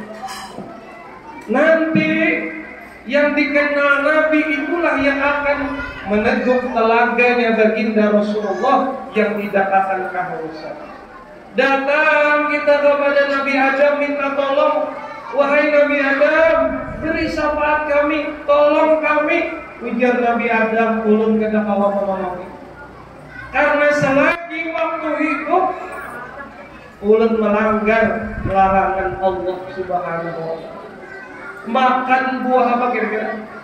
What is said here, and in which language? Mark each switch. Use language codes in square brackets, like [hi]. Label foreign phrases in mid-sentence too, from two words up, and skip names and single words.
[bjn] Nanti yang dikenal Nabi itulah yang akan meneguk telaganya baginda Rasulullah yang tidak akan kehausan. Datang kita kepada Nabi Adam minta tolong. Wahai Nabi Adam, beri syafaat kami, tolong kami. Ujar Nabi Adam, ulun kada kawa menolongi. Karena selagi waktu hidup ulun melanggar larangan Allah [ar] سبحانه وتعالى. [bjn] Makan buah apa kira-kira?